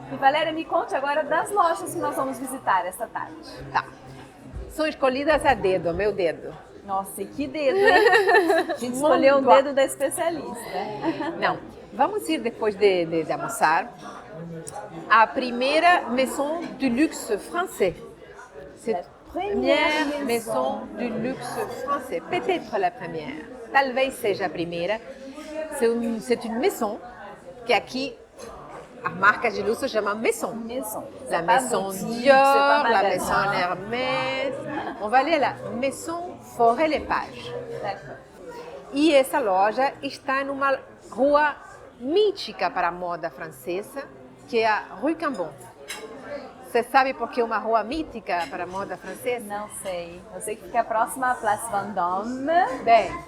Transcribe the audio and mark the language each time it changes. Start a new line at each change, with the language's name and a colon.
Portuguese: E Valéria, me conte agora das lojas que nós vamos visitar esta tarde. Tá. São escolhidas a dedo, meu dedo. Nossa, e que dedo, hein? A gente escolheu o dedo da especialista. Não, vamos ir depois de almoçar à primeira
French: maison du luxe français. C'est première maison du luxe français, peut-être la première,
Portuguese: talvez seja a primeira.
French: C'est une maison
Portuguese: que aqui a marca de luxo chama maison.
French: Maison. La maison Dior, la maison Hermès. On va aller à la maison Forêt-les-Pages. D'accord.
Portuguese: E essa loja está numa rua mítica para a moda francesa, que é a Rue Cambon. Você sabe por que é uma rua mítica para a moda francesa? Não sei. Eu sei que fica próxima à Place Vendôme. Bem,